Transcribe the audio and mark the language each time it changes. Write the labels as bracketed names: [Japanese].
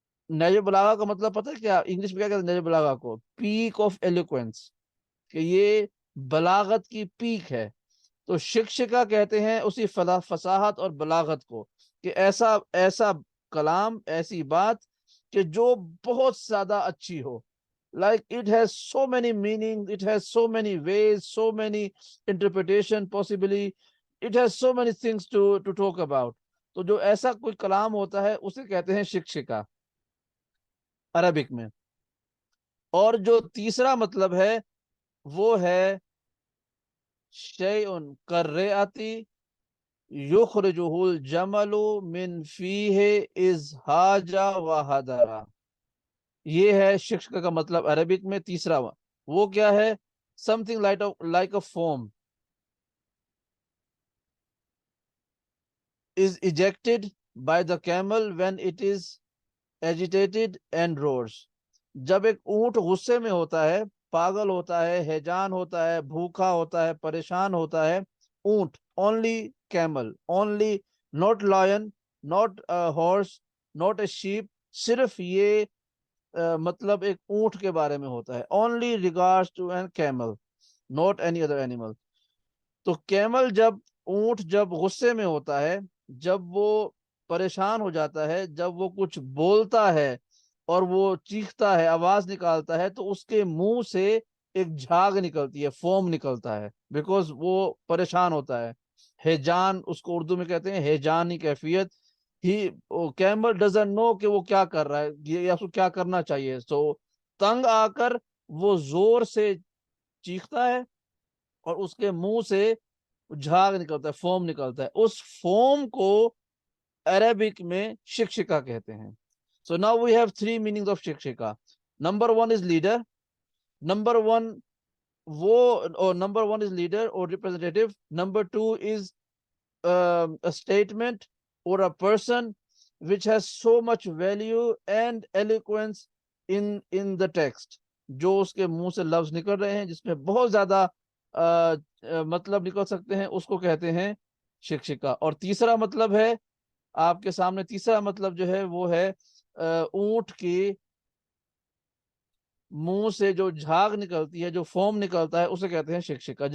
[Urdu] نیجل بلاغا کا مطلب پتہ ہے کیا انگلش میں کیا کہتے ہیں نیجل بلاغا کو؟ [English] peak of eloquence, [Urdu] کہ یہ بلاغت کی پیک ہے. تو شکشکا کہتے ہیں اسی فصاحت اور بلاغت کو, کہ ایسا ایسا کلام, ایسی بات کہ جو بہت زیادہ اچھی ہو. [English] Like it has so many meanings, it has so many ways, so many interpretation possibly, it has so many things to talk about. [Urdu] تو جو ایسا کوئی کلام ہوتا ہے اسے کہتے ہیں شکشکا عربک میں. اور جو تیسرا مطلب ہے وہ ہے [Arabic] شیئن کرریاتی یخرجہ الجمل من فیہ اذ حاج و حضرا. [Urdu] یہ ہے شکشکا کا مطلب عربک میں. تیسرا وہ کیا ہے؟ [English] something like a foam is ejected by the camel when it is agitated and roars. [Urdu] جب ایک اونٹ غصے میں ہوتا ہے, پاگل ہوتا ہے, ہیجان ہوتا ہے, بھوکا ہوتا ہے, پریشان ہوتا ہے, اونٹ, [English] only camel, only not lion, not a horse, not a sheep, [Urdu] صرف یہ مطلب ایک اونٹ کے بارے میں ہوتا ہے. [English] only regards to an camel, not any other animal. [Urdu] تو کیمل جب, اونٹ جب غصے میں ہوتا ہے, جب وہ پریشان ہو جاتا ہے, جب وہ کچھ بولتا ہے اور وہ چیختا ہے, آواز نکالتا ہے, تو اس کے منہ سے ایک جھاگ نکلتی ہے, فوم نکلتا ہے, بیکاز وہ پریشان ہوتا ہے. ہیجان اس کو اردو میں کہتے ہیں, ہیجانی کیفیت. [English] he camel doesn't know [Urdu] کہ وہ کیا کر رہا ہے, یا اس کو کیا کرنا چاہیے. سو تنگ آ کر وہ زور سے چیختا ہے اور اس کے منہ سے جھاگ نکلتا ہے, فوم نکلتا ہے. اس فوم کو عربک میں شکشکا کہتے ہیں. [English] So now we have three meanings of shikshika. Number one is leader. Number one is leader or representative. Number two is a statement or a person which has so much value and eloquence in the text. [Urdu] جو اس کے منہ سے لفظ نکل رہے ہیں, جس میں بہت زیادہ مطلب نکل سکتے ہیں, اس کو کہتے ہیں شکشکا. اور تیسرا مطلب ہے آپ کے سامنے, تیسرا مطلب جو ہے وہ ہے اونٹ کی منہ سے جو جھاگ نکلتی ہے, جو فوم نکلتا ہے, اسے کہتے ہیں شکشکا.